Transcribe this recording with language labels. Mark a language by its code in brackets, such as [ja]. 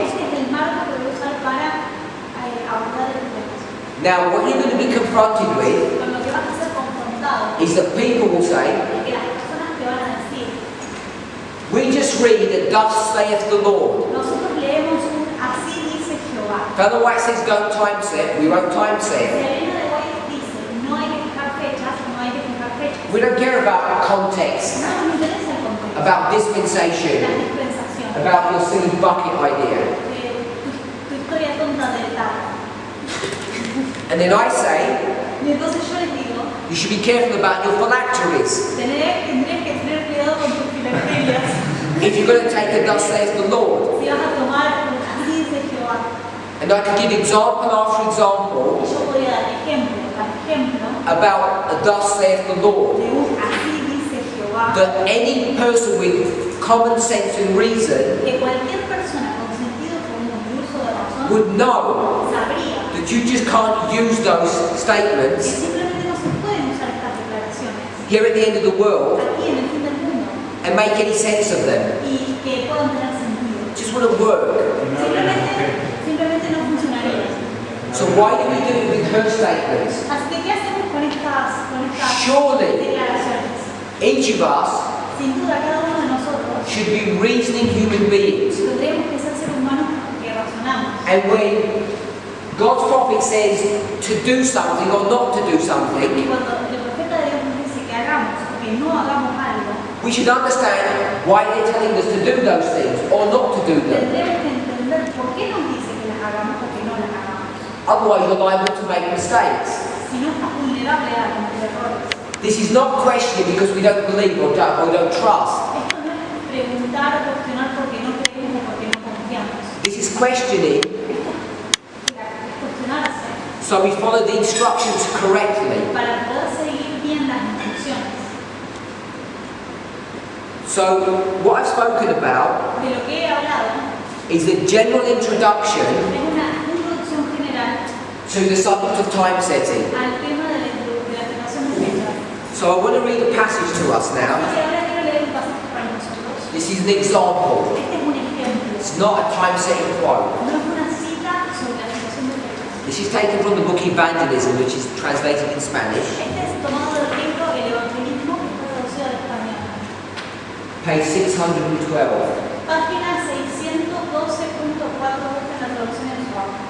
[es] Este es el marco que voy a usar para abordar el tema. [en] Now, what you're going to be confronted with [es] Con lo que vas a ser confrontado [en] is that people will say, [es] es que las personas te van a decir, [en] we just read that thus saith the Lord. [es] nosotros leemos un así dice Jehová. [en] If otherwise says don't time set, we won't time [es] Si [en] set. [es] la Biblia de hoy dice no hay que fijar fechas, no hay que fijar fechas. [en] We don't care about context, [es] No nos interesa el contexto, [en] about [es] las [en] dispensation, [es] dispensaciones, [en] about your silly bucket idea. [es] tu historia tonta del tal. [en] And then I say, [es] Y entonces yo les digo, [en] you should be careful about your phylacteries. [es] tendrías que tener cuidado con tus filacterias. [en] if you're going to take a thus saith the Lord. [es] Si vas a tomar un así dice Jehová. [en] And I can give example after example [es] Yo podría dar ejemplo tras ejemplo [en] about a thus saith the Lord. [es] de un así dice Jehová. [en] That any person with common sense and reason [es] Que cualquier persona con sentido común y uso de razón [en] would know [es] sabría [en] that you just can't use those [es] que [en] statements [es] simplemente no se pueden usar estas declaraciones [en] here at the end of the world [es] aquí en el fin del mundo [en] and make any sense of them. [es] y que puedan tener sentido. [en] It just wouldn't work. [es] Simplemente no funcionaría. [en] So why do we do it with her statements? [es] Así que, ¿qué hacemos con estas [en] Surely [es] declaraciones? [en] each of us [es] Sin duda, cada uno de nosotros [en] should be reasoning human beings. [es] tendríamos que ser seres humanos que razonamos. [en] And when God's prophet says to do something or not to do [es] Y [en] something, [es] cuando el profeta de Dios nos dice que hagamos o que no hagamos algo, [en] we should understand why they're telling us to do those things or not to do them. [es] tendremos que entender por qué nos dice que las hagamos o que no las hagamos. [en] Otherwise you're liable to make mistakes. [es] Si no, estás vulnerable a cometer errores. [en] This is not questioning because we don't believe or don't trust. [es] Esto no es preguntar o cuestionar porque no creemos o porque no confiamos. [en] This is questioning [es] Es cuestionarse [en] so we follow the instructions correctly. [es] para poder seguir bien las instrucciones. [en] So what I've spoken about [es] De lo que he hablado [en] is a general introduction [es] es una introducción general [en] to the subject of time setting. [es] al tema de la fijación de fechas. [en] So I want to read a passage to us now. [es] Y ahora quiero leer un pasaje para nosotros. [en] This is an example. [es] Este es un ejemplo. [en] It's not a time setting quote. [es] No es una cita sobre la fijación de fechas. [en] This is taken from the book Evangelism, which is translated in Spanish, [es] Este es tomado del libro El Evangelismo, que fue traducido al español. [en] page 612. [es] Página 612.4, busca la traducción en su auto.